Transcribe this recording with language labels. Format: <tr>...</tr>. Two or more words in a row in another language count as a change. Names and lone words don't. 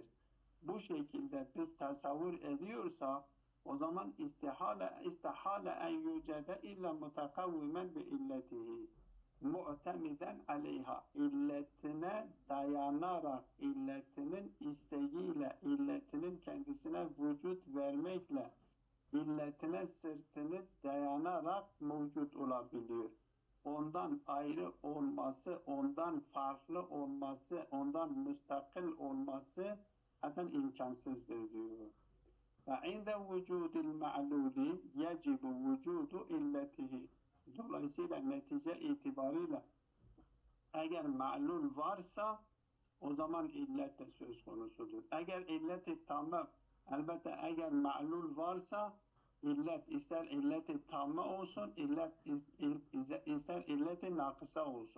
<tr>Bu şekilde biz tasavvur ediyorsa o zaman istihale en yücede</tr> <ar>إلا متقوما بعلته معتمدا عليها,</ar> <tr>illetine dayanarak, illetinin isteğiyle, illetinin kendisine vücut vermekle, illetine sırtını dayanarak mevcut olabiliyor. Ondan ayrı olması, ondan farklı olması, ondan müstakil olması zaten imkansızdır diyor.</tr> <ar>فَعِنْدَ وُجُودِ الْمَعْلُولِ يَجِبُ وُجُودُ اِلَّتِهِ.</ar> <tr>Dolayısıyla netice itibarıyla eğer ma'lul varsa o zaman illet de söz konusudur. Eğer illet-i tamme, elbette eğer ma'lul varsa illet ister illet-i tamme olsun, ister illet-i nakısa olsun.</tr>